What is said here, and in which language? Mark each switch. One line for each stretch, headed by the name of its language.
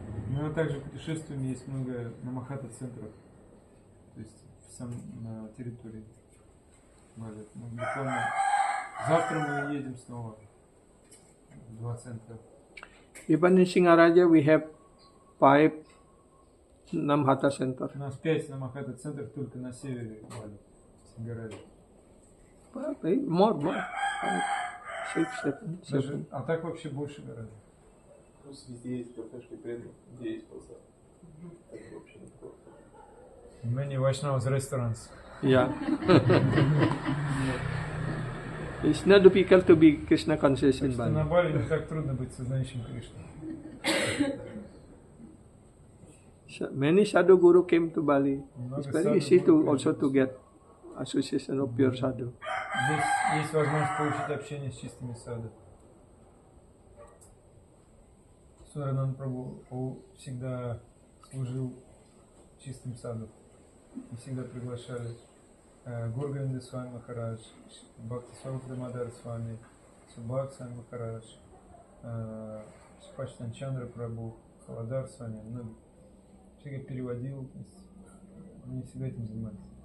Russian: Ну, а также путешествуем, есть много намахата-центров. То есть на территории Бали. Ну, буквально завтра мы едем снова в 2 центра.
English: Even in Singaraja we have 5 Namhata center.
Russian: У нас 5 намахата-центров только на севере Бали, в Сингараде.
English: More. 6, 7.
Russian: А так вообще больше гораздо. Плюс везде есть кафешки преданных, где есть базар. Так вообще неплохо.
English: Many Vaishnavas restaurants. Yeah. It's not difficult to be Krishna conscious in
Russian: Что на
English: Bali.
Russian: Бали не так трудно быть сознающим Кришну.
English: Many sadhu guru came to Bali.
Russian: Много
English: It's very
Russian: саду
English: easy to
Russian: гуру
English: also to
Russian: пришло.
English: get association of pure sadhu.
Russian: Здесь есть возможность получить общение с чистыми саду. Суранан Прабху всегда служил чистым саду. И всегда приглашали Гургавинда Свами Махарадж, Бхакти Сварупа Дамодар Свами, Субхак Свами Махарадж, Супачтан Чандра Прабху, Халадар Свами. Многие. Всегда переводил. Они всегда этим занимались.